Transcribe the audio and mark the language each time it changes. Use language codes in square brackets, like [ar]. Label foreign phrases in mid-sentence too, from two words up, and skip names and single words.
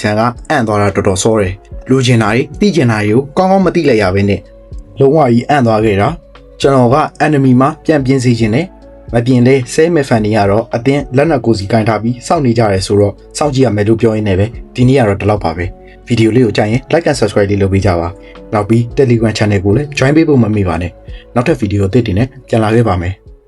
[my] န်ကအံ့သွားတာတော်တော်စောတယ်လူကျင်တာတွေသိကျင်တာတွေကိုကောင်းကောင်းမသိလိုက်ရဘဲနဲ့လုံးဝကြီးအံ့သွားခဲ့တာကျွန်တော်က enemy မှာပြန်ပြင်စေခြင်းနဲ့မပြင်လဲဆဲမဲ့ဖန်တွေကတော့အတင်းလက်နက်ကိုစီကင်ထားပြီးစောင့်နေကြရဲဆိုတော့စောင့်ကြည့်ရမယ်လို့ပြောရင်းနဲ့ပဲဒီနေ့ကတော့ဒီလောက်ပါပဲဗီဒီယိုလေးကိုကြိုက်ရင် [en] like and subscribe [my] လေးလုပ်ပေးကြပါနောက်ပြီး Telegram channel ကိုလည်း join ပေးဖို့မမေ့ပါနဲ့နောက်ထပ်ဗီဒီယိုအသစ်တွေနဲ့ပြန်လာခဲ့ပါမယ်